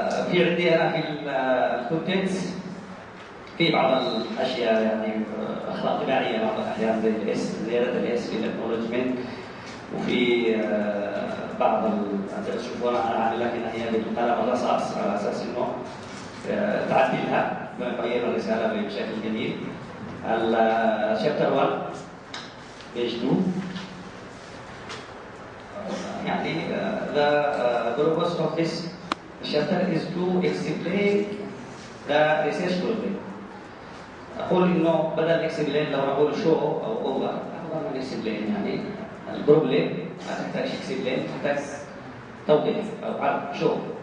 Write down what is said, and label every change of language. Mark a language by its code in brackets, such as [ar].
[ar] في عندي أنا في الكونتنتس في بعض الأشياء يعني أخطاء طباعية بعض الأحيان زي الاس، زيادة الاس في الاكنولجمنت، وفي بعض تشوفوا أنا عامل لك هي بالقلم الرصاص على أساس إنه تعدلها بغير الرسالة بشكل جميل. الشابتر 1 بيج 2 يعني [en] the purpose of this chapter is to explain the research problem. [ar] أقول إنه بدل explain لو نقول show أو over أفضل من explain. يعني البروبلم ما تحتاج explain، تحتاج توضيح أو عرض show.